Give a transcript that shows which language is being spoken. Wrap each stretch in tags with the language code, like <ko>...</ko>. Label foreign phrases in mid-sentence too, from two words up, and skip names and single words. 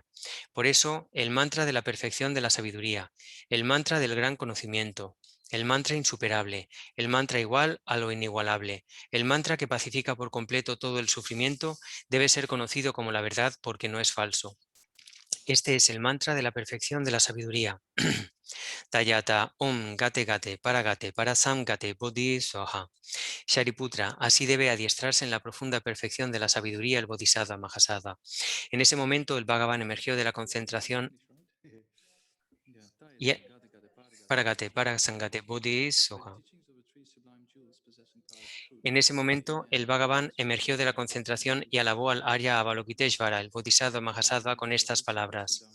<es>Por eso, el mantra de la perfección de la sabiduría, el mantra del gran conocimiento, el mantra insuperable, el mantra igual a lo inigualable, el mantra que pacifica por completo todo el sufrimiento, debe ser conocido como la verdad porque no es falso. Este es el mantra de la perfección de la sabiduría.</es> <sa>Tayata Om Gate Gate para Sam Gate Bodhi Soha.</sa> <es>Shariputra, así debe adiestrarse en la profunda perfección de la sabiduría el Bodhisattva Mahasattva. En ese momento el Bhagavan emergió de la concentración y</es> <sa>Paragate para Sangate Bodhi Soha.</sa> <es>En ese momento, el Bhagavan emergió de la concentración y alabó al Arya Avalokiteshvara, el Bodhisattva Mahasattva, con estas palabras.</es>